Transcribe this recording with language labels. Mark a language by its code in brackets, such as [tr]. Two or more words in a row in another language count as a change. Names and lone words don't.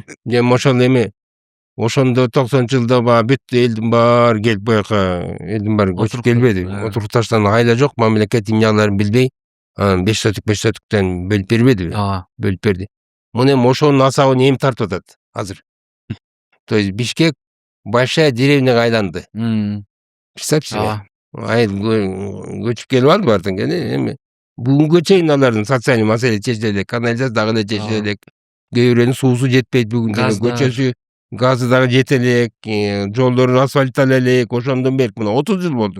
[ky] Эми ошол эми ошондо 90-жылда баягы бүт элдин баары келип буяка элдин баары көчүп Отуруп келбеди. калды, Отуруп таштаган айла жок, мамлекет эмне билбей, 5 сотуктан бөлүп бербедиби? Ооба. Бөлүп берди. Муну эми ошонун асабын эми тартып атат азыр. [ru] То есть Бишкек большая деревняга [ky] айланды. [ru] Представь себе. [ky] Ооба. Айыл көчүп келип алды баардыгы кene эми бүгүнгө чейин алардын социальный маселе чечиле элек, канализация дагы эле чечиле элек. Кээ бирөөнүн суусу жетпейт бүгүн деле, көчөсү, газы дагы жете элек, жолдорун асфальттала элек, ошондон бери мына 30 жыл болду.